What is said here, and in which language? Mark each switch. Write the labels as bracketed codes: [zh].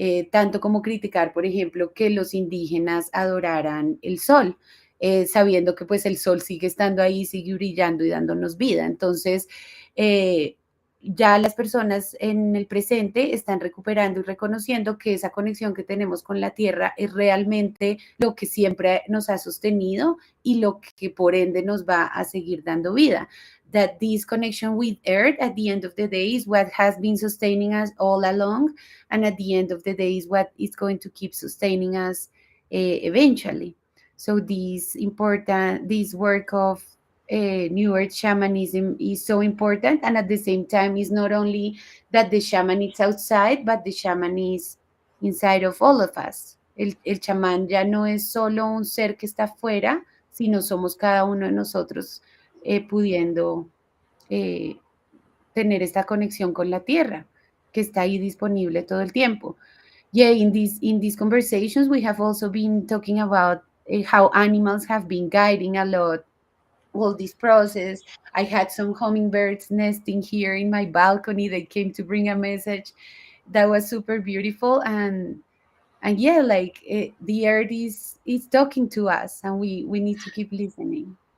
[es] Tanto como criticar, por ejemplo, que los indígenas adoraran el sol, sabiendo que pues el sol sigue estando ahí, sigue brillando y dándonos vida. Entonces, eh, ya las personas en el presente están recuperando y reconociendo que esa conexión que tenemos con la tierra es realmente lo que siempre nos ha sostenido y lo que por ende nos va a seguir dando vida. [en] That this connection with earth at the end of the day is what has been sustaining us all along, and at the end of the day is what is going to keep sustaining us eventually. So this work of New Earth shamanism is so important, and at the same time, is not only that the shaman is outside, but the shaman is inside of all of us. [es] El chamán ya no es solo un ser que está afuera, sino somos cada uno de nosotros pudiendo eh, tener esta conexión con la tierra, que está ahí disponible todo el tiempo. [en] Yeah, in these conversations, we have also been talking about how animals have been guiding a lot all this process. I had some hummingbirds nesting here in my balcony. They came to bring a message that was super beautiful, and yeah, like the earth is talking to us, and we need to keep listening.